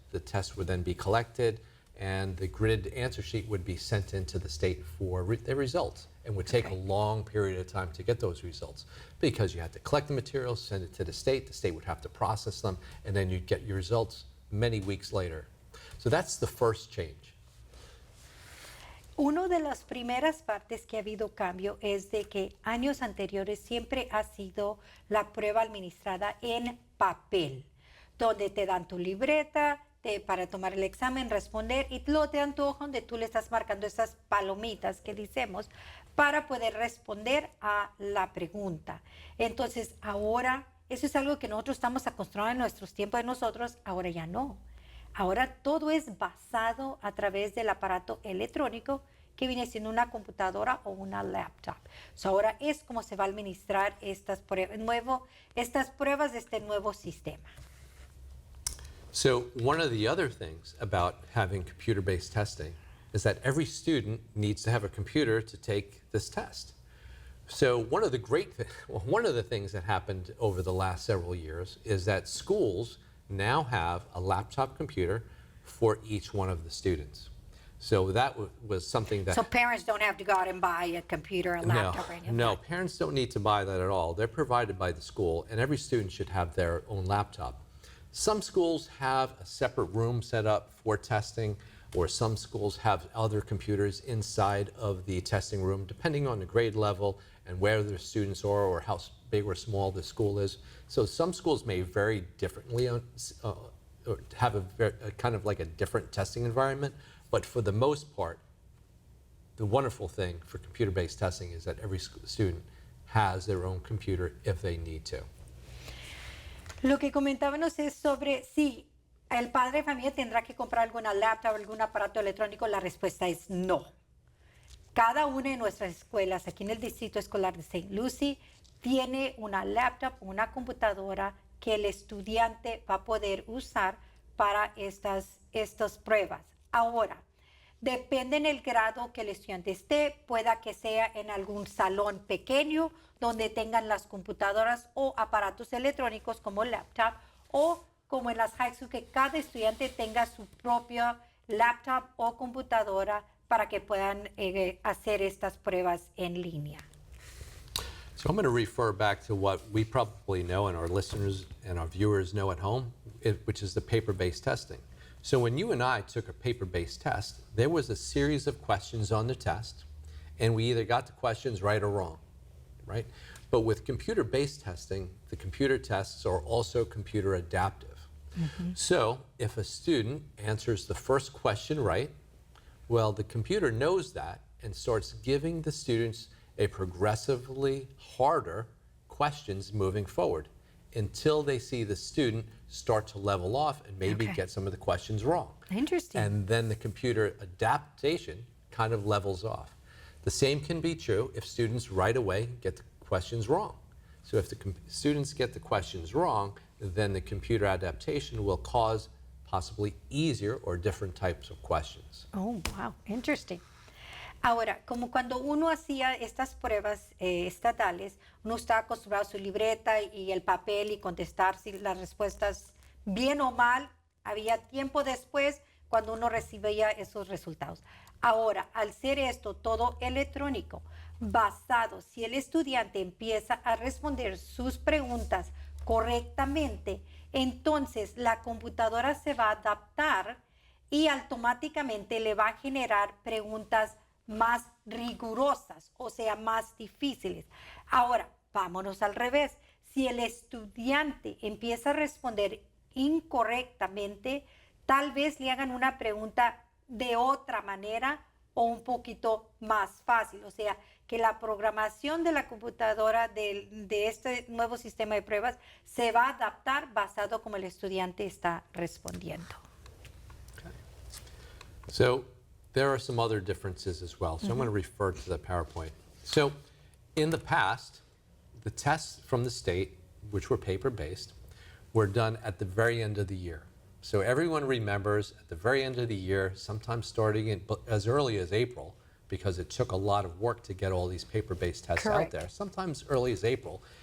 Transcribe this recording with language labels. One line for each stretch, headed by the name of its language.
English: The test would then be collected, and the grid answer sheet would be sent into the state for the results, and would take a long period of time to get those results, because you had to collect the materials, send it to the state would have to process them, and then you'd get your results many weeks later. So that's the first change.
Spanish: Una de las primeras partes que ha habido cambio es de que años anteriores siempre ha sido la prueba administrada en papel, donde te dan tu libreta para tomar el examen, responder, y luego te dan tu hoja donde tú le estás marcando esas palomitas que decimos para poder responder a la pregunta. Entonces ahora, eso es algo que nosotros estamos acostumbrados en nuestros tiempos de nosotros, ahora ya no. Ahora todo es basado a través del aparato electrónico que viene siendo una computadora o una laptop. So ahora es como se va a administrar estas pruebas de este nuevo sistema.
English: So one of the other things about having computer-based testing is that every student needs to have a computer to take this test. So one of the things that happened over the last several years is that schools now have a laptop computer for each one of the students. So that was something that... So parents don't have to go out and buy a computer, a laptop, or anything? No, parents don't need to buy that at all. They're provided by the school, and every student should have their own laptop. Some schools have a separate room set up for testing, or some schools have other computers inside of the testing room, depending on the grade level and where their students are or how big or small the school is. So some schools may vary differently, or have a kind of like a different testing environment, but for the most part, the wonderful thing for computer-based testing is that every student has their own computer if they need to.
Spanish: Lo que comentábamos es sobre si el padre de familia tendrá que comprar alguna laptop o algún aparato electrónico. La respuesta es no. Cada una de nuestras escuelas aquí en el Distrito Escolar de St. Lucie tiene una laptop o una computadora que el estudiante va a poder usar para estas pruebas. Ahora, depende en el grado que el estudiante esté, pueda que sea en algún salón pequeño donde tengan las computadoras o aparatos electrónicos como laptop, o como en las high school que cada estudiante tenga su propio laptop o computadora para que puedan hacer estas pruebas en línea.
English: So I'm going to refer back to what we probably know and our listeners and our viewers know at home, which is the paper-based testing. So when you and I took a paper-based test, there was a series of questions on the test, and we either got the questions right or wrong, right? But with computer-based testing, the computer tests are also computer adaptive. So if a student answers the first question right, well, the computer knows that and starts giving the students a progressively harder questions moving forward until they see the student start to level off and maybe get some of the questions wrong. Interesting. And then the computer adaptation kind of levels off. The same can be true if students right away get the questions wrong. So if the students get the questions wrong, then the computer adaptation will cause possibly easier or different types of questions. Oh, wow, interesting.
Spanish: Ahora, como cuando uno hacía estas pruebas estatales, uno estaba acostumbrado a su libreta y el papel y contestar si las respuestas bien o mal, había tiempo después cuando uno recibía esos resultados. Ahora, al ser esto todo electrónico, basado, si el estudiante empieza a responder sus preguntas correctamente, entonces la computadora se va a adaptar y automáticamente le va a generar preguntas más rigurosas, o sea, más difíciles. Ahora, vámonos al revés. Si el estudiante empieza a responder incorrectamente, tal vez le hagan una pregunta de otra manera o un poquito más fácil. O sea, que la programación de la computadora de este nuevo sistema de pruebas se va a adaptar basado como el estudiante está respondiendo.
English: Okay. So there are some other differences as well. So I'm going to refer to the PowerPoint. So in the past, the tests from the state, which were paper-based, were done at the very end of the year. So everyone remembers at the very end of the year, sometimes starting in as early as April, because it took a lot of work to get all these paper-based tests out there, sometimes early as April.